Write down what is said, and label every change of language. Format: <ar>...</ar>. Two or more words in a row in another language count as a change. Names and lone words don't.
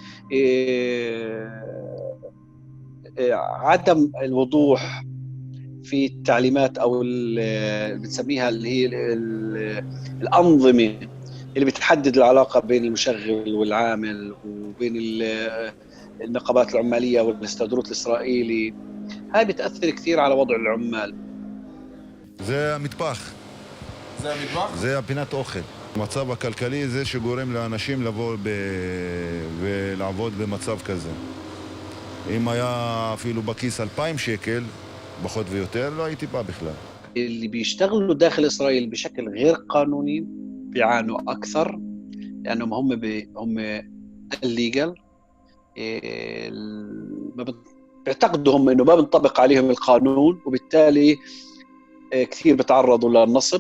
<ar>عدم الوضوح في التعليمات أو بنسميها اللي هي الأنظمة اللي بتحدد العلاقة بين المشغل والعامل وبين النقابات العمالية والاستودروت الإسرائيلي. هاي بتأثر كثير على وضع العمال.</ar> <he>זה המטבח. זה המטבח? זה הפינת אוכל. המצב הכלכלי זה שגורם לאנשים לבוא ולעבוד במצב כזה. אם היה אפילו בכיס 2,000 שקל, פחות ויותר, לא הייתי בא בכלל.</he> <ar>اللي بيشتغلوا داخل إسرائيل بشكل غير قانوني بيعانوا أكثر لأنهم هم illegal. بيعتقدوا هم إنه ما بنطبق عليهم القانون، وبالتالي كثير بتعرضوا للنصب.</ar>